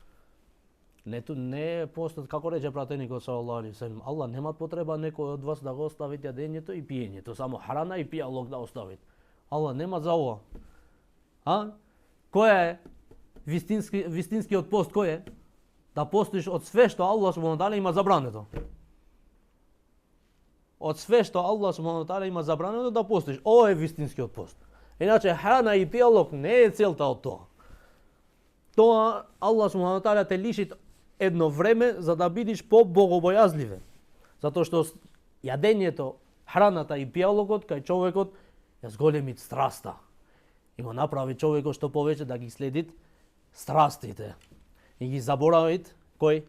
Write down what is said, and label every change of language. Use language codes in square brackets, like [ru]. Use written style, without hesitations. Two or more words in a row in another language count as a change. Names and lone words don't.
[mk] Не е постот, како рече пратеникот [ar] صلى الله عليه وسلم, [mk] Аллах нема потреба некој од вас да го оставите јадењето и пиењето, само храна и пијалок да оставите. Аллах нема за ова. Кој е вистинскиот пост, кој е? Да постиш од све што Аллах [ar] سبحانه وتعالى [mk] има забрането. Од све што Аллах [ar] سبحانه وتعالى [mk] има забрането да постиш. Ова е вистинскиот пост. Иначе храна и пијалок не е целта од тоа. Тоа Аллах [ar] سبحانه وتعالى [mk] те лиши едно време за да бидиш по-богобојазливе. Затоа што јадењето, храната и пијалокот кај човекот ја зголеми страста. И го направи човекот што повеќе да ги следит страстите. И ги заборавит кој?